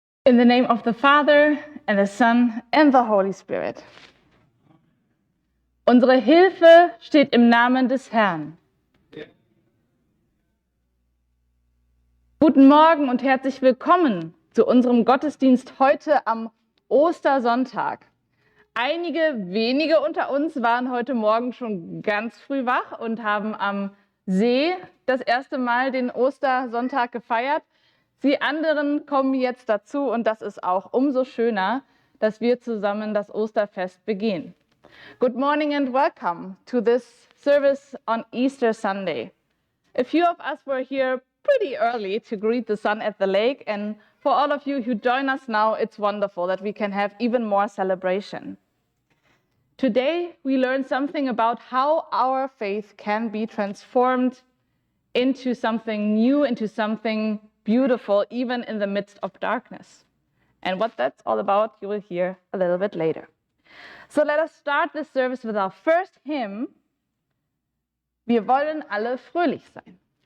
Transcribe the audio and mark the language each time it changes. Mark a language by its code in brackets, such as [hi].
[en] In the name of the Father, and the Son, and the Holy Spirit. [de] Unsere Hilfe steht im Namen des Herrn. Ja. Guten Morgen und herzlich willkommen zu unserem Gottesdienst heute am Ostersonntag. Einige wenige unter uns waren heute Morgen schon ganz früh wach und haben am See das erste Mal den Ostersonntag gefeiert. Die anderen kommen jetzt dazu und das ist auch umso schöner, dass wir zusammen das Osterfest begehen. [en] Good morning and welcome to this service on Easter Sunday. A few of us were here pretty early to greet the sun at the lake, and for all of you who join us now, it's wonderful that we can have even more celebration. Today, we learn something about how our faith can be transformed into something new, into something beautiful, even in the midst of darkness. And what that's all about, you will hear a little bit later. So let us start this service with our first hymn. [de] Wir wollen alle fröhlich sein.